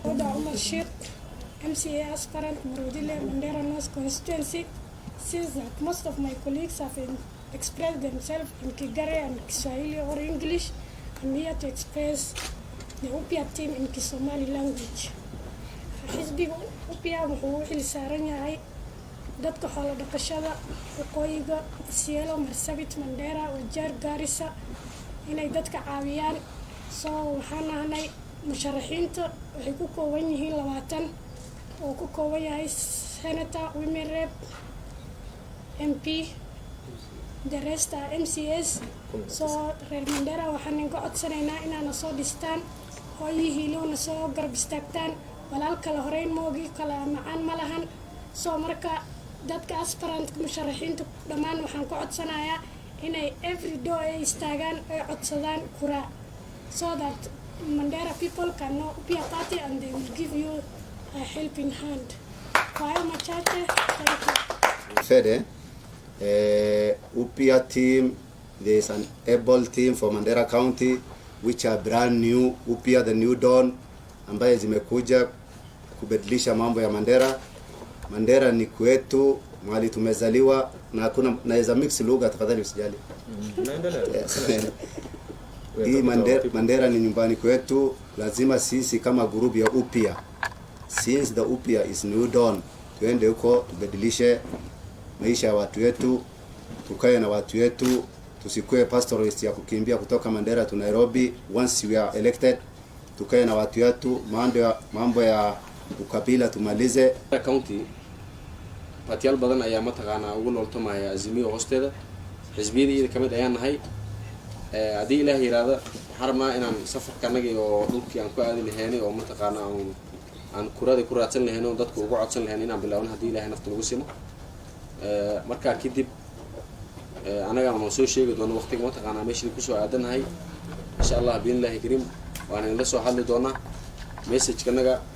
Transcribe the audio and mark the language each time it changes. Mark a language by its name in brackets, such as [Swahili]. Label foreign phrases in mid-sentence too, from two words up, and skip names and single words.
[English] MCA aspirant Multilingual Mandera North constituency, since that most of my colleagues have expressed themselves in Kigare and Kiswahili or English, I'm here to express the UPIA team in Kisomali language. [Somali] Xisbiga UPIA wuxuu xil saaran yahay dadka xoolo dhaqashada waqooyiga Sielo Marsabit Mandera Wajeer Garissa inay dadka caawiyaan soo waxaan nahay musharaxiinta waxay ku kooban yihiin 20 oo ku kooban yahay [English] senator women rep MP the rest are MCS [Somali] so reer Mandera waxaan ka codsanaynaa inaana soo dhistaan hooyihiina soo garab istaagtaan walaalka la horeyn moogi kala macaan malahan soo marka dadka aspirant musharaxiinta dhamaan waxaan ku codsanayaa inay [English] every day [Somali] ay istaagaan ay codsadaan kura [English] so that Mandera people can know UPIA Party and they will give you a helping hand. [Swahili] Kwa hiyo machache, [English] thank you. Fede, UPIA team, there is an able team for Mandera County which are brand new, UPIA the New Dawn, [Swahili] ambaye zimekuja kubadilisha mambo ya Mandera. Mandera ni kwetu, mahali tumezaliwa na hakuna naweza mix lugha tafadhali usijali. Hii Mandera ni nyumbani kwetu, lazima sisi kama group ya UPIA, [English] since the UPIA is New Dawn, [Swahili] tuende huko tubadilishe maisha ya watu wetu, tukae na watu wetu, tusikue pastoralist ya kukimbia kutoka Mandera to Nairobi. [English] Once we are elected, [Swahili] tukae na watu wetu, mambo ya ukabila tumalize. [Somali] County patiyal badan ayaa mataqaana ugu nooltamaya azimiyo hoosteeda xisbiyadii kamid ayaan nahay hadii ilaahay yiraahdo waxaan rabnaa inaan safarka anaga iyo dhulkii aan ku aadi lahaynay oo mataqaana aan kurada ku raadsan lahayn oo dadku ugu codsan lahayn inaan bilaawno hadii ilaahay nafta nagu simo marka kadib anaga aan soo sheegi doono waqtiga mataqaana meeshii ku soo aadanahay [Arabic] insha Allah billahi karim [Somali] waan la soo hadli doonaa message kanaga